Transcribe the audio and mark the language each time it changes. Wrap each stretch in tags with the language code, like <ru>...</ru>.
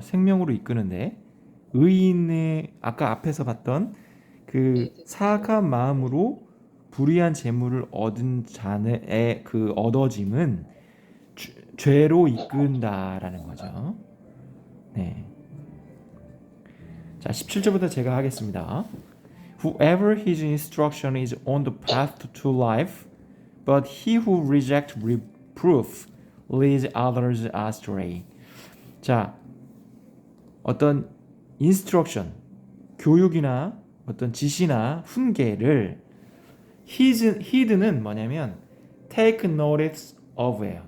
<ko>생명으로 이끄는데 의인의 아까 앞에서 봤던 그 사악한 마음으로 불의한 재물을 얻은 자의 그 얻어짐은 죄로 이끈다라는 거죠. 네. 자, 17절부터 제가 하겠습니다.</ko> <en>Whoever his instruction is on the path to life, but he who rejects reproof leads others astray.</en> <ko>자, 어떤 instruction, 교육이나 어떤 지시나 훈계를 heed는 뭐냐면</ko> <en>take notice of</en> <ko>예요.</ko>